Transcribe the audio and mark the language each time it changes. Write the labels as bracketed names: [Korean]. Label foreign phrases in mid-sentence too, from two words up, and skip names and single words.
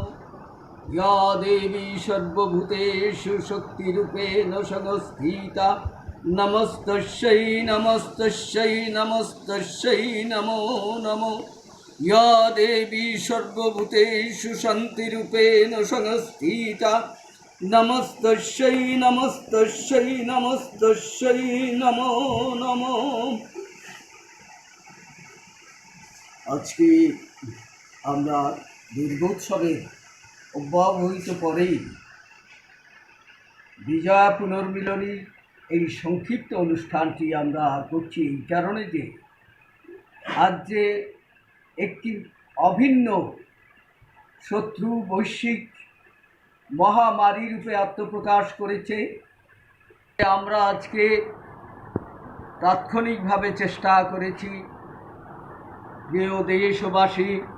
[Sanskrit] या देवी सर्वभूतेषु शक्तिरूपेण संस्थिता नमस्तस्यै नमस्तस्यै नमस्तस्यै नमो नमो। या देवी सर्वभूतेषु शान्तिरूपेण संस्थिता नमस्तस्यै नमस्तस्यै नमस्तस्यै नमो नमो। [Bangla] আজকে আমরা দুর্গোৎসবের অব্যবহিত পরেই বিজয়া পুনর্মিলনী এই সংক্ষিপ্ত অনুষ্ঠানটি আমরা করছি এই কারণে যে আজ যে একটি অভিন্ন শত্রু বৈশ্বিক মহামারী রূপে আত্মপ্রকাশ করেছে, আমরা আজকে তাৎক্ষণিকভাবে চেষ্টা করেছি যে ও দেশবাসী